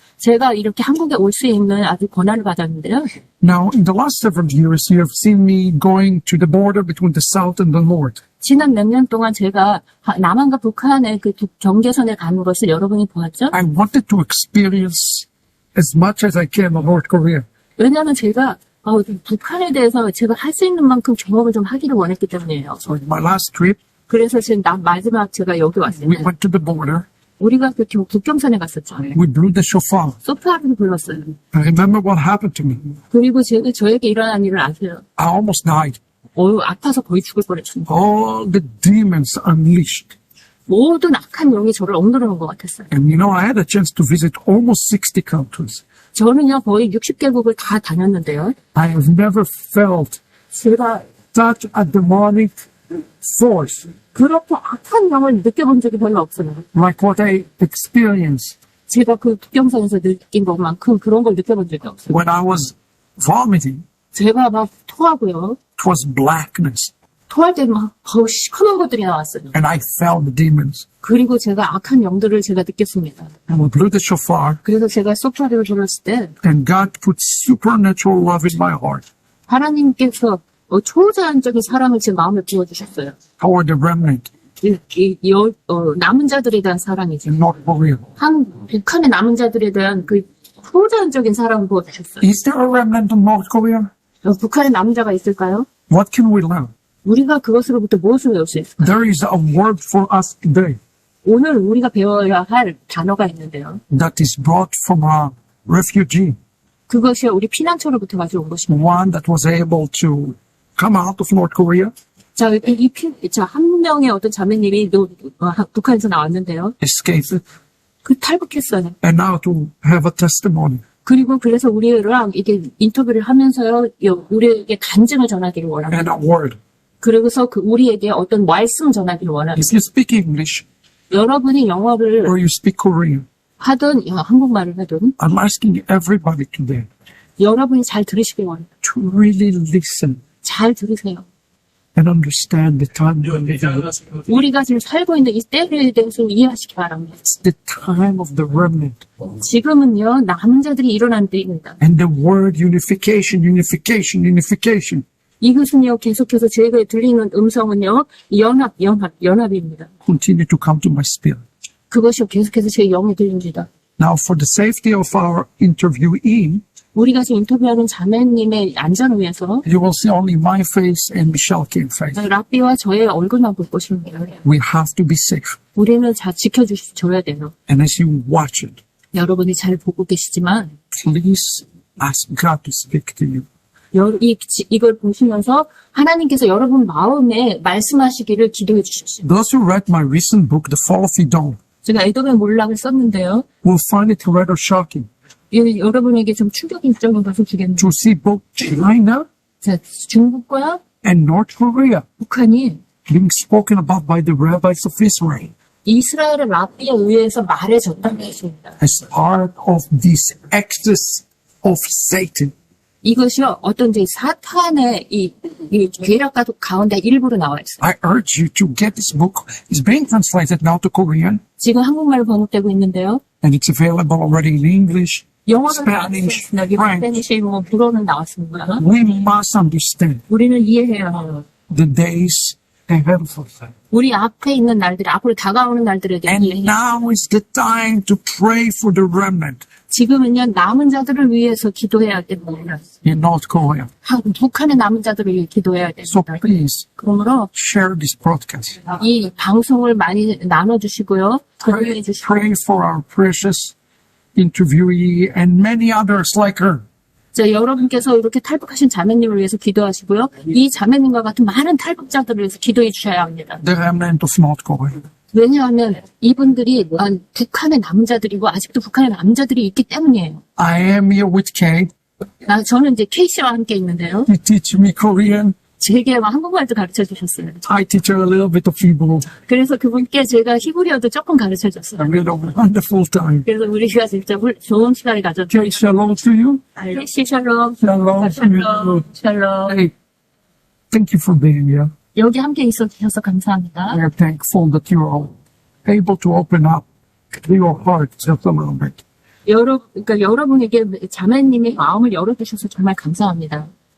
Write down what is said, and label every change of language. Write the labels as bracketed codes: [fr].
[ko] 제가 이렇게 한국에 올 수 있는 아주 권한을 받았는데요. [en] Now, in the last several years, you have seen me going to the border between the South and the North. [ko] 지난 몇 년 동안 제가 남한과 북한의 그 경계선에 가는 것을 여러분이 보았죠? [en] I wanted to experience as much as I can of North Korea. [ko] 왜냐하면 제가 북한에 대해서 제가 할 수 있는 만큼 경험을 좀 하기를 원했기 때문이에요. [en] So in my last trip, [ko] 그래서 지금 마지막 제가 여기 왔을 [en] we [ko] 때 [en] went to the border. [ko] 우리가 그 국경선에 갔었죠. [en] We blew the shofar. [ko] 소파를 불렀어요. [en] I remember what happened to me. [ko] 그리고 저에게 일어난 일을 아세요? [en] I almost died. [ko] 아파서 거의 죽을 뻔했습니다. [en] All the demons unleashed. [ko] 모든 악한 영이 저를 억누르는 것 같았어요. [en] And you know, I had a chance to visit almost 60 countries. [ko] 저는요 거의 60개국을 다 다녔는데요. [en] I have never felt [ko] 제가 [en] such a demonic force [ko] 그렇게 악한 영을 느껴본 적이 별로 없어요. [en] like what I experienced [ko] 제가 그 국경선에서 느낀 것만큼 그런 걸 느껴본 적이 없어요. [en] when I was vomiting. [ko] 제가 막 토하고요. [en] It was blackness. [ko] 토할 때 막 시커먼 것들이 나왔어요. [en] And I felt the demons. [ko] 그리고 제가 악한 영들을 제가 느꼈습니다. [en] And we blew the shofar. [ko] 그래서 제가 소파를 불렀을 때 [en] And God put supernatural love in my heart. [ko] 하나님께서 초자연적인 사랑을 제 마음에 부어주셨어요. [en] Toward the remnant [ko] 남은 자들에 대한 사랑이죠. [en] in North Korea. [ko] 북한의 남은 자들에 대한 그 초자연적인 사랑을 부어주셨어요. [en] Is there a remnant in North Korea? [ko] 북한의 남은 자가 있을까요? [en] What can we learn? [ko] 우리가 그것으로부터 무엇을 배울 수 있을까요? [en] There is a word for us today [ko] 오늘 우리가 배워야 할 단어가 있는데요. [en] that is brought from a refugee. [ko] 그것이 우리 피난처로부터 가져온 것입니다. [en] One that was able to come out of North Korea, [ko] 한 명의 어떤 자매님이 북한에서 나왔는데요. [en] escaped it, [ko] 그 탈북했어요. [en] and now to have a testimony. [ko] 그리고 그래서 우리랑 이게 인터뷰를 하면서요, 우리에게 간증을 전하기를 원합니다. [en] And a word. [ko] 그러고서 우리에게 어떤 말씀 전하기를 원합니다. [en] If you speak English [ko] 여러분이 영어를 [en] or you speak Korean, [ko] 하든 한국말을 하든 [en] I'm asking everybody today [ko] 여러분이 잘 들으시길 원합니다. [en] to really listen [ko] 잘 들으세요. [en] and understand the time we're living in. [ko] 우리가 지금 살고 있는 이 때에 대해서 이해하시기 바랍니다. [en] It's the time of the remnant. [ko] 지금은요, 남은 자들이 일어난 때입니다. [en] And the word unification, unification, unification [ko] 이것은요, 계속해서 제게 들리는 음성은요, 연합입니다. [en] continue to come to my spirit. [ko] 그것이 계속해서 제 영에 들립니다. [en] Now, for the safety of our interviewee, [ko] 우리가 지금 인터뷰하는 자매님의 안전을 위해서 [en] you will see only my face and Michelle King's face. [ko] 라삐와 저의 얼굴만 볼 것입니다. [en] We have to be safe. [ko] 우리는 지켜줘야 돼요. [en] And as you watch it, [ko] 여러분이 잘 보고 계시지만 [en] please ask God to speak to you. [ko] 이걸 보시면서 하나님께서 여러분 마음에 말씀하시기를 기도해 주십시오. [en] Those who read my recent book, The Fall of Edom, [ko] 제가 에돔의 몰락을 썼는데요. [en] will find it rather shocking [ko] 여러분에게 좀 충격적인 것을 주겠는데 [en] to see both China and [ko] 중국과 [en] North Korea [ko] 북한이 [en] being spoken about by the rabbis of Israel [ko] 이스라엘의 라삐에 의해서 말해졌다는 것입니다. [en] as part of this excess of Satan. [ko] 이것이요, 어떤 사탄의 이 괴력 가운데 일부로 나와 있어요. [en] I urge you to get this book. It's being translated now to Korean, [ko] 지금 한국말로 번역되고 있는데요. [en] and it's available already in English, [ko] 영어는 [en] Spanish, [ko] 나왔습니다. [en] French. [ko] 스페니시, 불어는 나왔습니다. [en] We must understand [ko] 우리는 이해해야 해요. [en] the days ahead of us. [ko] 우리 앞에 있는 날들, 앞으로 다가오는 날들에 대해 [en] And [ko] 이해해요. [en] now is the time to pray for the remnant [ko] 지금은요, 남은 자들을 위해서 기도해야 됩니다. [en] in North Korea. [ko] 북한의 남은 자들을 위해 기도해야 [en] So [ko] 됩니다. [en] please [ko] 그러므로 [en] share this broadcast. [ko] 이 방송을 많이 나눠주시고요. 공유해 주시고 [en] Pray for our precious interviewee and many others like her. [ko] 여러분께서 이렇게 탈북하신 자매님을 위해서 기도하시고요. 이 자매님과 같은 많은 탈북자들을 위해서 기도해 주셔야 합니다. [en] The remnant of North Korea. [ko] 왜냐하면 이분들이 북한의 남자들이고 아직도 북한의 남자들이 있기 때문이에요. [en] I am here with Kate. [ko] 저는 이제 케이씨와 함께 있는데요. [en] You teach me Korean. [ko] 제게 한국말도 가르쳐 주셨어요. [en] I teach her a little bit of Hebrew. [ko] 그래서 그분께 제가 히브리어도 조금 가르쳐 줬어요. [en] We had a wonderful time. [ko] 그래서 우리가 진짜 좋은 시간을 가졌죠. [en] Kate, shalom to you. [ko] 케이씨 샬롬. [en] Shalom to you. [ko] 샬롬. [en] Hey, thank you for being here. [ko] 여기 함께 있어 주셔서 감사합니다. [en] We are thankful that you are able to open up your heart just a moment. [ko] 그러니까 여러분에게 자매님의 마음을 열어주셔서 정말 감사합니다.